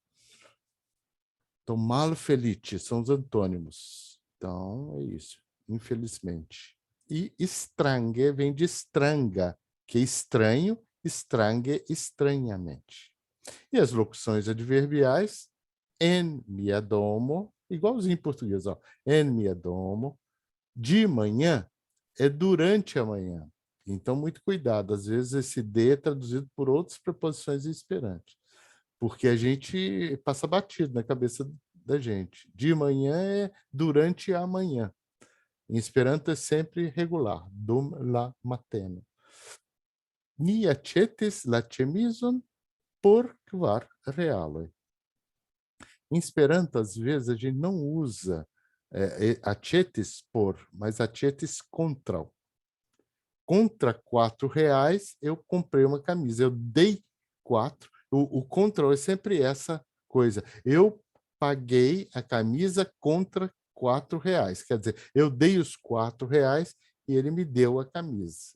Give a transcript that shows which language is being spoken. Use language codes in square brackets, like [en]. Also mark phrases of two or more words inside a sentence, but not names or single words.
[pt] Então, malfelice são os antônimos. Então, é isso, infelizmente. E estrange vem de estranga, que é estranho, estrange, estranhamente. E as locuções adverbiais, [eo] en mia domo, [pt] igualzinho em português, ó, [eo] en mia domo, [pt] de manhã é durante a manhã. Então, muito cuidado, às vezes esse de é traduzido por outras preposições em esperanto, porque a gente passa batido na cabeça da gente. De manhã é durante a manhã. Em esperanto é sempre regular, [eo] dum la mateno. Ni aĉetis la ĉemizon por kvar realoj. [pt] Em esperanto, às vezes, a gente não usa [eo] aĉetis por, [pt] mas [eo] aĉetis kontraŭ. [pt] Contra R$4, eu comprei uma camisa. Eu dei 4. O contra é sempre essa coisa. Eu paguei a camisa contra R$4. Quer dizer, eu dei os R$4 e ele me deu a camisa.